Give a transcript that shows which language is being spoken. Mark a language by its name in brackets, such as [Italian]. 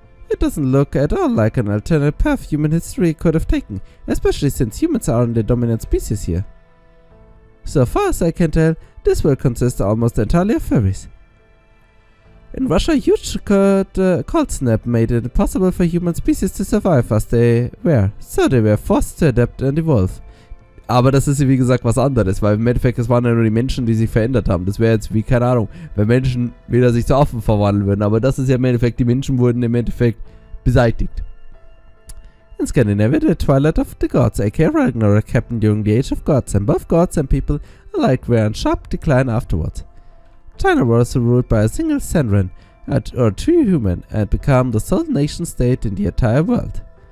[English] It doesn't look at all like an alternate path human history could have taken, especially since humans aren't the dominant species here. So far as I can tell, this world consists almost entirely of fairies. In Russia, huge cold snap made it impossible for human species to survive as they were, so they were forced to adapt and evolve. [German] Aber das ist wie gesagt was anderes, weil im Endeffekt es waren ja nur die Menschen, die sich verändert haben. Das wäre jetzt wie, keine Ahnung, wenn Menschen wieder sich zu Affen verwandeln würden, aber das ist ja im Endeffekt, die Menschen wurden im Endeffekt beseitigt. [English] In Scandinavia, the twilight of the gods, aka Ragnarok, happened during the age of gods, and both gods and people alike were in sharp decline afterwards. China was ruled by a single Senran, or 2 human, and became the sole nation-state in the entire world.